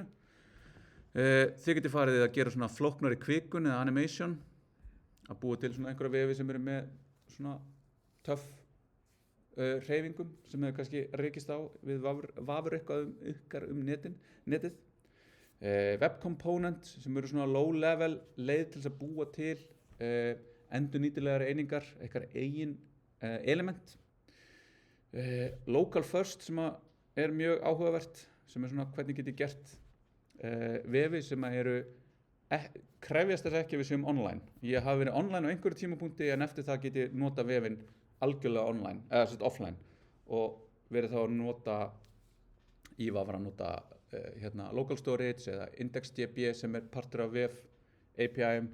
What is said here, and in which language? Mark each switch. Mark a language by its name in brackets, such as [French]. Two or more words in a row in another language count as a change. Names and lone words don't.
[Icelandic] Þið getur farið að gera svona flóknari kvikun eða animation, að búa til svona einhverja vefi sem eru með svona töff hreyfingum sem hefur kannski rekist á við vafur eitthvað netið. [English] Web component [Icelandic] sem eru svona low-level leið til þess að búa til endurnýtilegar einingar, eitthvað eigin element. [English] Local first [Icelandic] sem er mjög áhugavert sem er svona hvernig get ég gert vefi sem eru krefjast þess ekki að við séum online. Ég hafi verið online á einhverju tímapunkti en eftir það get ég nota vefinn algjörlega online, eða offline og verið þá að nota ég var að nota [English] local storage [Icelandic] eða index.db sem er partur af vef API-um.